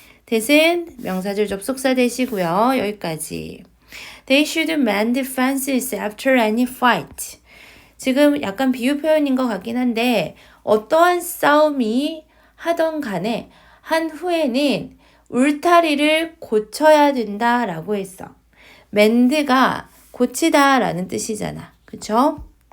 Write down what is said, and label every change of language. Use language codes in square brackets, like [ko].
[ko] that은 명사절 접속사 대시고요. 여기까지. [en] They should mend fences after any fight. [ko] 지금 약간 비유 표현인 것 같긴 한데 어떠한 싸움이 하던 간에 한 후에는 울타리를 고쳐야 된다라고 했어. mend가 고치다 라는 뜻이잖아. 그쵸?